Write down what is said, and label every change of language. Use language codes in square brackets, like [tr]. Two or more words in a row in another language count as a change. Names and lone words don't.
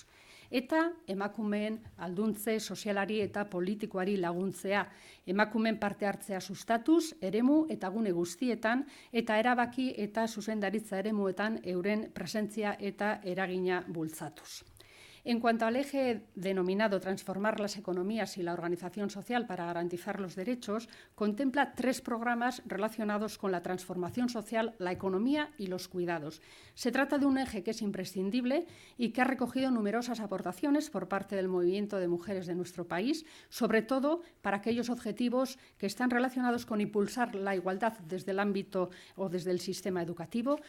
[eu] Eta emakumeen alduntze sozialari eta politikoari laguntzea, emakumeen parte hartzea sustatuz, eremu eta gune guztietan, eta erabaki eta zuzendaritza eremuetan euren presentzia eta eragina bultzatuz. [es] En cuanto al eje denominado transformar las economías y la organización social para garantizar los derechos, contempla 3 programas relacionados con la transformación social, la economía y los cuidados. Se trata de un eje que es imprescindible y que ha recogido numerosas aportaciones por parte del movimiento de mujeres de nuestro país, sobre todo para aquellos objetivos que están relacionados con impulsar la igualdad desde el ámbito o desde el sistema educativo,